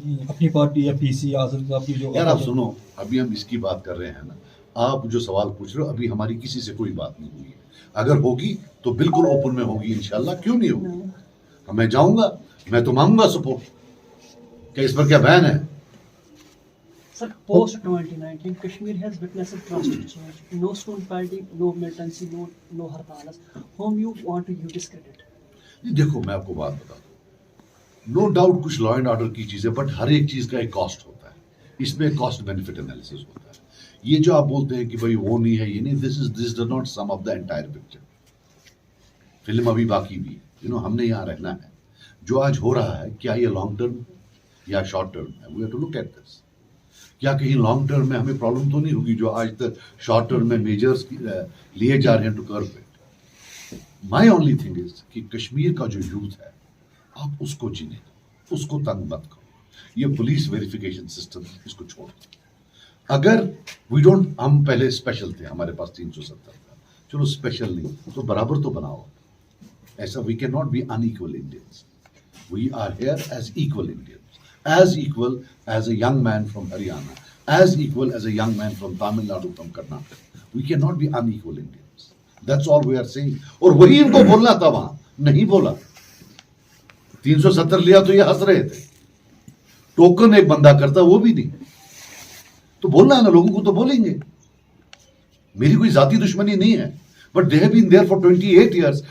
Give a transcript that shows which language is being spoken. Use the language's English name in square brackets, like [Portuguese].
[Urdu] اپنی پارٹی یا پی سی آزاد صاحب کی جو یار آپ سنو, ابھی ہم اس کی بات کر رہے ہیں نا, آپ جو سوال پوچھ رہے ہو, ابھی ہماری کسی سے کوئی بات نہیں ہوئی ہے. اگر ہوگی تو بالکل اوپن میں ہوگی انشاءاللہ, کیوں نہیں ہوگی؟ میں جاؤں گا, میں تو مانگوں گا سپورٹ. کہ اس پر کیا بین ہے؟ [English] Sir, post 2019, Kashmir has witnessed a drastic change. No student party, no militancy, no hartalas. Whom you want to discredit? [Urdu] دیکھو میں آپ کو بات بتا دوں, نو ڈاؤٹ کچھ لا اینڈ آرڈر کی چیزیں, بٹ ہر ایک چیز کا ایک کاسٹ ہوتا ہے, اس میں کاسٹ بینیفٹ انالیسس ہوتا ہے. یہ جو آپ بولتے ہیں کہ بھائی وہ نہیں ہے, یہ نہیں, [English] This does not sum of the entire picture. [Urdu] Film ابھی باقی بھی, ہم نے یہاں رہنا ہے. جو آج ہو رہا ہے کیا یہ لانگ ٹرم یا شارٹ ٹرم ہے؟ [English] We have to look at this. [Urdu] کیا کہیں لانگ ٹرم میں ہمیں پرابلم تو نہیں ہوگی جو آج تک شارٹ ٹرم میں میجرز لیے جا رہے ہیں [English] To crow it. My only thing is [Urdu] کہ کشمیر کا جو یوتھ ہے آپ اس کو چنیں, اس کو تنگ مت کرو. یہ پولیس ویریفیکیشن سسٹم اس کو چھوڑ دو. اگر [English] we don't, [Urdu] ہم پہلے اسپیشل تھے, ہمارے پاس 370 تھا, چلو اسپیشل نہیں تو برابر تو بناؤ. [English] ایسا we can not be unequal Indians. We are here as equal Indians, as equal as a young man from Haryana, as equal as a young man from Tamil Nadu, from Karnataka. We cannot be unequal Indians. That's all we are saying. [Urdu] اور وہی ان کو بولنا تھا, وہاں نہیں بولا. 370 لیا تو یہ ہنس رہے تھے. ٹوکن ایک بندہ کرتا وہ بھی نہیں, تو بولنا ہے نا, لوگوں کو تو بولیں گے. میری کوئی ذاتی دشمنی نہیں ہے, but [English] they have been there for 28 years.